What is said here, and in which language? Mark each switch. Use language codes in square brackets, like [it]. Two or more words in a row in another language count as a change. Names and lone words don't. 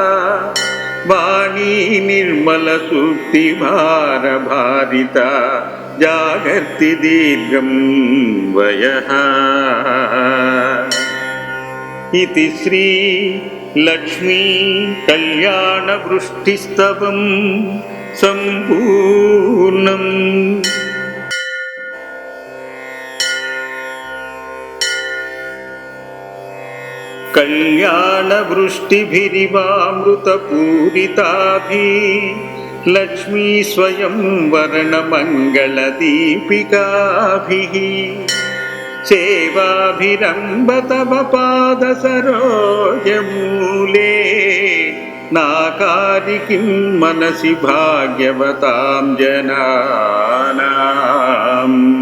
[sa] వాణీ నిర్మల సూక్తి భార భారిత జాగర్తి దీర్ఘం వయః. ఇతి శ్రీ లక్ష్మీ కళ్యాణ వృష్టిస్తవం సంపూర్ణం. कल्याणवृष्टिभिरिवामृतपूरिताभिः लक्ष्मी स्वयं वर्णमङ्गलदीपिकाभिः सेवाभिरम्भतव पादसरोजमूले नाकारि किं मनसि भाग्यवतां जनानाम्.